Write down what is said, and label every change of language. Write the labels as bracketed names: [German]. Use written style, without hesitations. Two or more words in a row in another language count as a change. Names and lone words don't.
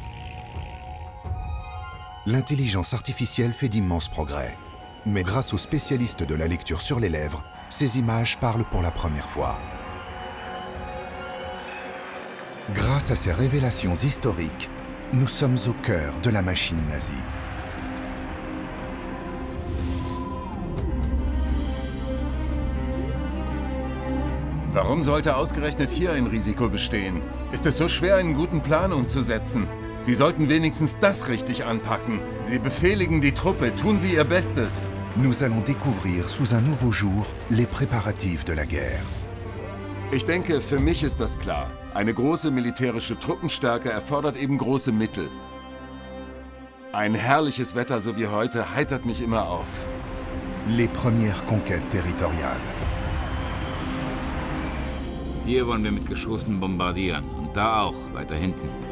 [French] L'intelligence artificielle fait d'immenses progrès. Mais grâce aux spécialistes de la lecture sur les lèvres, ces images parlent pour la première fois. Grâce à ces révélations historiques, nous sommes au cœur de la machine nazie. [German] Warum sollte ausgerechnet hier ein Risiko bestehen? Ist es so schwer, einen guten Plan umzusetzen? Sie sollten wenigstens das richtig anpacken. Sie befehligen die Truppe, tun Sie Ihr Bestes. [French] Nous allons découvrir sous un nouveau jour les préparatifs de la guerre. [German] Ich denke, für mich ist das klar. Eine große militärische Truppenstärke erfordert eben große Mittel. Ein herrliches Wetter so wie heute heitert mich immer auf. [French] Les premières conquêtes territoriales. [German] Hier wollen wir mit Geschossen bombardieren. Und da auch, weiter hinten.